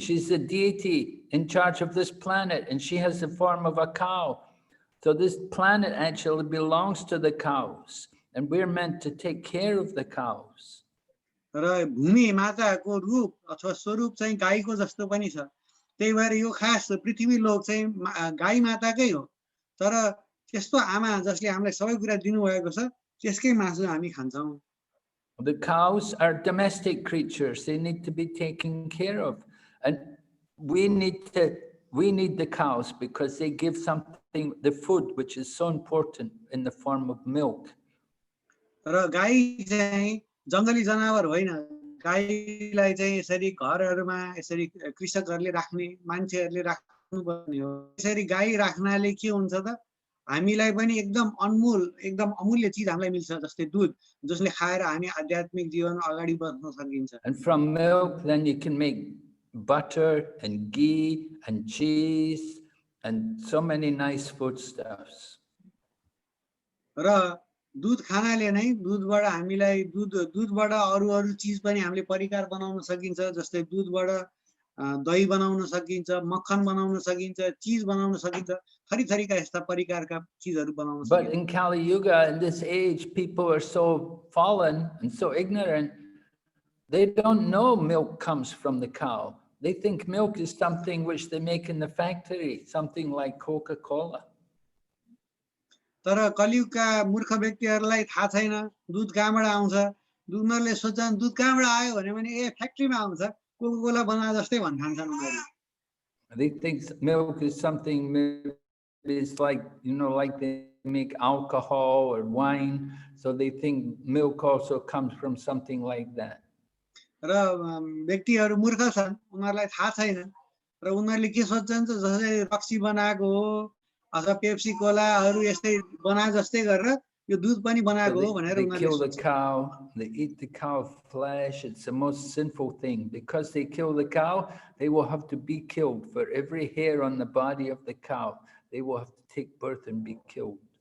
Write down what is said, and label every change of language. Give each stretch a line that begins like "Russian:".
English: She's the deity in charge of this planet, and she has the form of a cow. So this planet actually belongs to the cows, and we're meant to take care of the cows.
Nepali: र भूमि माताको रूप अथवा स्वरूप चाहिँ गाईको जस्तो पनि छ, त्यही भएर यो खास पृथ्वी लोक चाहिँ गाई माताकै हो, तर त्यस्तो आमा जसले हामीलाई सबै कुरा दिनुभएको छ त्यसकै मासु हामी खान्छौँ।
English: The cows are domestic creatures. They need to be taken care of, and we need the cows because they give something, the food, which is so important in the form of milk.
Nepali: र गाई चाहिँ जंगली जनावर होइन, गाईलाई चाहिँ यसरी घरहरुमा यसरी कृषकहरुले राख्ने मान्छेहरुले राख्नुपर्ने हो। यसरी गाई राख्नाले के हुन्छ त हामीलाई पनि एकदम अनमोल एकदम अमूल्य चीज हामीलाई मिल्छ, जस्तै दूध, जसले खाएर हामी आध्यात्मिक जीवन अगाडि बढ्न सकिन्छ।
English: And from milk then you can make butter and ghee and cheese and so many nice foodstuffs.
Nepali: र दूध खानाले नै दूधबाट हामीलाई दूधबाट अरु चीज पनि हामीले परिकार बनाउन सकिन्छ, जस्तै दूधबाट दही बनाउन सकिन्छ, मक्खन बनाउन सकिन्छ, चीज बनाउन सकिन्छ, थरीका यस्ता परिकारका चीजहरु बनाउन सकिन्छ।
English: But in Kali Yuga, in this age, people are so fallen and so ignorant, they don't know milk comes from the cow. They think milk is something which they make in the factory, something like Coca-Cola.
Nepali: तर कलियुगका मूर्ख व्यक्तिहरुलाई थाहा छैन दूध कहाँबाट आउँछ। उनीहरुले सोच्छन् दूध कहाँबाट आयो भने ए फ्याक्ट्रीमा आउँछ, कोका-कोला बना जस्तै भन्ठान्छन् उनीहरु।
English: They think milk is something, it's like, like they make alcohol or wine, so they think milk also comes from something like that.
Nepali: र व्यक्तिहरु मूर्ख छन्, उनीहरुलाई थाहा छैन र उनीहरुले के सोच्छन् जसरी रक्सी बनाएको हो अथवा पेप्सी कोला अरु यस्तै बना जस्तै गरेर यो दुध पनि बनाएको हो भनेर
English: They
Nepali: उनीहरूले
English: kill the
Nepali: सोच्छन्
English: cow, they eat the cow flesh. It's the most sinful thing. Because they kill the cow, they will have to be killed. For every hair on the body of the cow, they will have to take birth and be killed.